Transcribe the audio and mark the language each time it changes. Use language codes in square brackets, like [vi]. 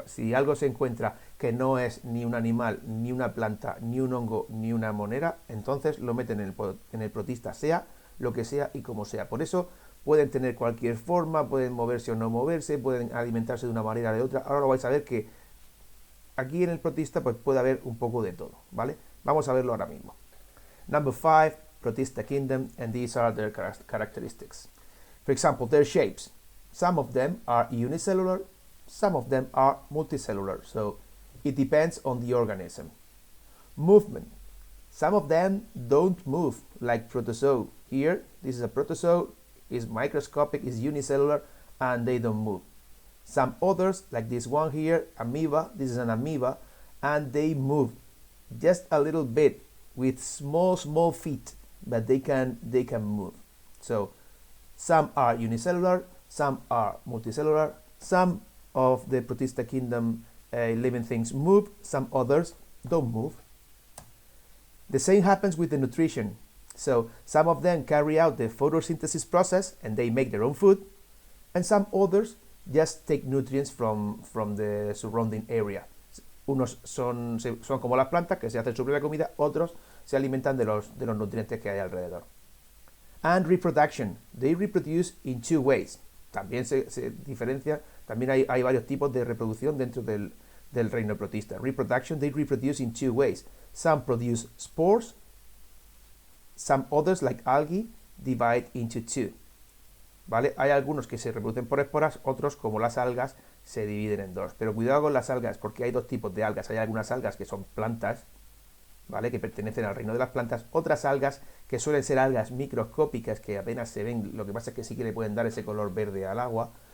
[es] Si algo se encuentra que no es ni un animal, ni una planta, ni un hongo, ni una monera, entonces lo meten en el protista, sea lo que sea y como sea. Por eso pueden tener cualquier forma, pueden moverse o no moverse, pueden alimentarse de una manera o de otra. Ahora lo vais a ver que aquí en el protista pues puede haber un poco de todo, ¿vale? Vamos a verlo ahora mismo. [en] Number 5, protista kingdom, and these are their characteristics. For example, their shapes. Some of them are unicellular, some of them are multicellular, so it depends on the organism. Movement. Some of them don't move, like protozoa. Here, this is a protozoa, is microscopic, is unicellular, and they don't move. Some others, like this one here, amoeba, this is an amoeba, and they move just a little bit with small feet, but they can move. So some are unicellular, some are multicellular, some of the protista kingdom living things move, some others don't move. The same happens with the nutrition. So some of them carry out the photosynthesis process and they make their own food, and some others just take nutrients from the surrounding area. [es] Unos son como las plantas que se hacen su propia comida, otros se alimentan de los nutrientes que hay alrededor. [en] And reproduction. They reproduce in two ways. [es] También se diferencia, también hay varios tipos de reproducción dentro del reino protista. [en] Reproduction, they reproduce in two ways. Some produce spores, some others, like algae, divide into two. [es] ¿Vale? Hay algunos que se reproducen por esporas, otros, como las algas, se dividen en dos. Pero cuidado con las algas, porque hay dos tipos de algas. Hay algunas algas que son plantas, ¿vale?, que pertenecen al reino de las plantas. Otras algas que suelen ser algas microscópicas, que apenas se ven, lo que pasa es que sí que le pueden dar ese color verde al agua.